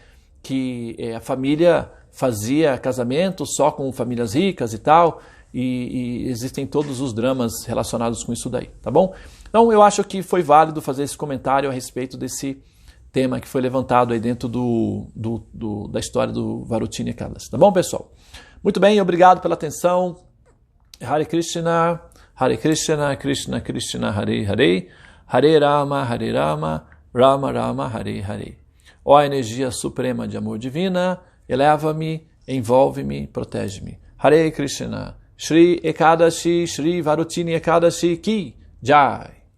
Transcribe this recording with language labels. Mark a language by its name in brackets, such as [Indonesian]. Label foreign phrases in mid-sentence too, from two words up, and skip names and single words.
[Portuguese] Que a família fazia casamento só com famílias ricas e tal, e existem todos os dramas relacionados com isso daí, tá bom? Então eu acho que foi válido fazer esse comentário a respeito desse tema que foi levantado aí dentro da história do Varutini Ekadasi. Tá bom, pessoal? Muito bem, obrigado pela atenção. [Sanskrit] हरे कृष्ण, कृष्ण कृष्ण, हरे हरे, हरे राम, राम राम, हरे हरे. [Portuguese] Ó energia suprema de amor divina, eleva-me, envolve-me, protege-me. [Hindi] हरे कृष्ण, श्री एकादशी, श्री वरूथिनी एकादशी की जय.